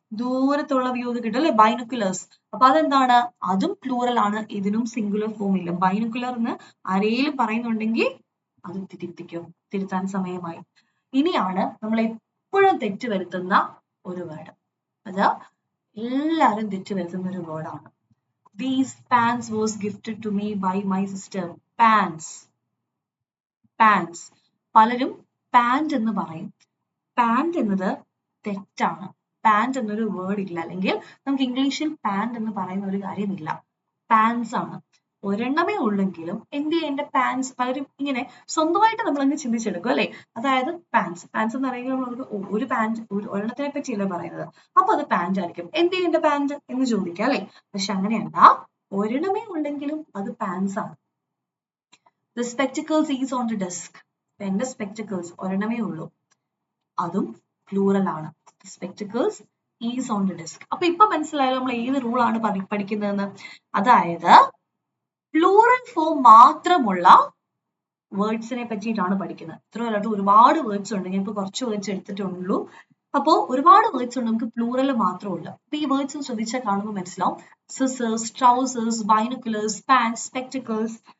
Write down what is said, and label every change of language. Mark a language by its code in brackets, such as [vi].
[ml] ദൂരത്തുള്ള view കിട്ടും അല്ലെ, binoculars. അപ്പൊ അതെന്താണ്, അതും പ്ലൂറൽ ആണ്, ഇതിനും സിംഗുലർ ഫോം ഇല്ല. ബൈനോക്കുലർ എന്ന് ആരെങ്കിലും പറയുന്നുണ്ടെങ്കിൽ അത് തിരുത്താൻ സമയമായി. ഇനിയാണ് നമ്മൾ എപ്പോഴും തെറ്റ് വരുത്തുന്ന ഒരു വേർഡ്, അത് എല്ലാരും തെറ്റ് വരുത്തുന്ന ഒരു വേർഡാണ്. [en] These pants was gifted to me by my sister. [ml] Pants. Pants. പലരും പാന്റ് എന്ന് പറയും. പാന്റ് എന്നത് തെറ്റാണ്. പാന്റ് എന്നൊരു വേർഡ് ഇല്ല, അല്ലെങ്കിൽ നമുക്ക് ഇംഗ്ലീഷിൽ പാന്റ് എന്ന് പറയുന്ന ഒരു കാര്യമില്ല. പാൻസ് ആണ്. ഒരെണ്ണമേ ഉള്ളെങ്കിലും എന്ത് ചെയ്യാം, എന്റെ പാൻസ്, പലരും ഇങ്ങനെ സ്വന്തമായിട്ട് നമ്മൾ അങ്ങ് ചിന്തിച്ചെടുക്കും അല്ലെ. അതായത് പാൻസ് എന്ന് പറയുമ്പോൾ നമുക്ക് ഒരു പാന്റ്, ഒരെണ്ണത്തിനെ പറ്റിയല്ല പറയുന്നത്, അപ്പൊ അത് പാന്റ് ആയിരിക്കും. എന്ത് ചെയ്യും എന്റെ പാന്റ് എന്ന് ചോദിക്കാം അല്ലെ. പക്ഷെ അങ്ങനെയല്ല, ഒരെണ്ണമേ ഉള്ളെങ്കിലും അത് പാൻസ് ആണ്. [en] The spectacles is on the desk. [ml] എന്റെ സ്പെക്ടക്കിൾസ് ഒരെണ്ണമേ ഉള്ളൂ, അതും പ്ലൂറൽ ആണ്. [en] The spectacles is on the desk. [ml] അപ്പൊ ഇപ്പൊ മനസ്സിലായാലും നമ്മൾ ഏത് റൂൾ ആണ് പഠിക്കുന്നതെന്ന്. അതായത് പ്ലൂറൽ ഫോം മാത്രമുള്ള വേർഡ്സിനെ പറ്റിയിട്ടാണ് പഠിക്കുന്നത്. ഇത്രയല്ലാണ്ട് ഒരുപാട് വേർഡ്സ് ഉണ്ട്, ഞാൻ ഇപ്പൊ കുറച്ച് വേർഡ്സ് എടുത്തിട്ടുള്ളൂ. അപ്പോ ഒരുപാട് വേർഡ്സ് ഉണ്ട്, നമുക്ക് പ്ലൂറൽ മാത്രമല്ല. അപ്പൊ ഈ വേർഡ്സ് ശ്രദ്ധിച്ചാൽ കാണുമ്പോൾ മനസ്സിലാവും. Scissors, trousers, binoculars, pants, spectacles.